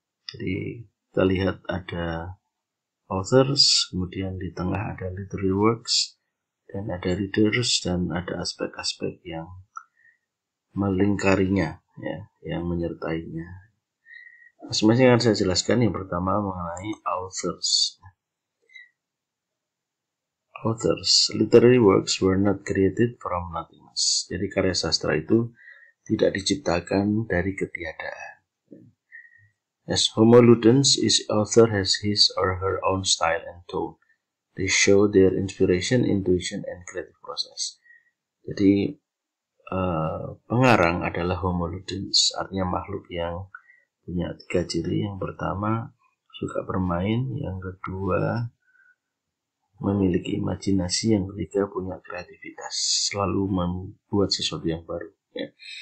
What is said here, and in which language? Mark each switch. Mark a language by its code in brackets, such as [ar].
[id] Jadi kita lihat ada authors, kemudian di tengah ada literary works, dan ada readers, dan ada aspek-aspek yang melingkarinya ya, yang menyertainya. Masing-masing akan saya jelaskan. Yang pertama mengenai authors. [en] Authors, literary works were not created from nothingness. [id] Jadi karya sastra itu tidak diciptakan dari ketiadaan. [en] As Homo ludens, each author has his or her own style and tone. They show their inspiration, intuition, and creative process. [id] Jadi pengarang adalah Homo ludens, artinya makhluk yang punya 3 ciri. Yang pertama suka bermain, yang kedua memiliki imajinasi, yang ketiga punya kreativitas, selalu membuat sesuatu yang baru ya.